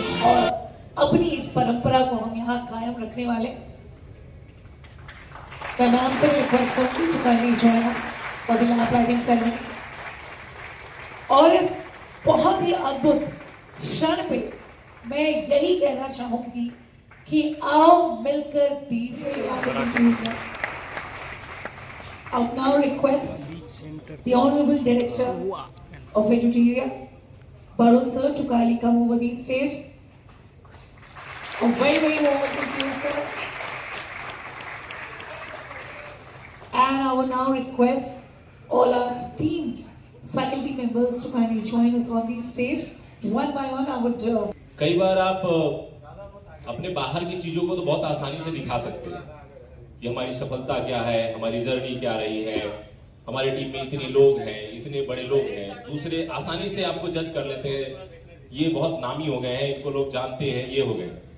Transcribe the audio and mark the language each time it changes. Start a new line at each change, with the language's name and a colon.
Hindi: और अपनी इस परंपरा को हम यहाँ कायम रखने वाले मैं मैम से रिक्वेस्ट करूंगी
English: To kindly join us for the lamp lighting ceremony.
Hindi: और इस बहुत ही अद्भुत क्षण पे मैं यही कहना चाहूंगी कि आओ मिलकर दीप जलाएं।
English: I now request the Honorable Director of Eduteria, Barul sir, to kindly come over the stage. A very, very warm welcome to you, sir. And I will now request all our esteemed faculty members to kindly join us on the stage. One by one, I would.
Hindi: कई बार आप अपने बाहर की चीजों को तो बहुत आसानी से दिखा सकते हैं कि हमारी सफलता क्या है, हमारी जर्नी क्या रही है, हमारी टीम में इतने लोग हैं, इतने बड़े लोग हैं, दूसरे आसानी से आपको जज कर लेते हैं, ये बहुत नामी हो गए हैं, इनको लोग जानते हैं, ये हो गए।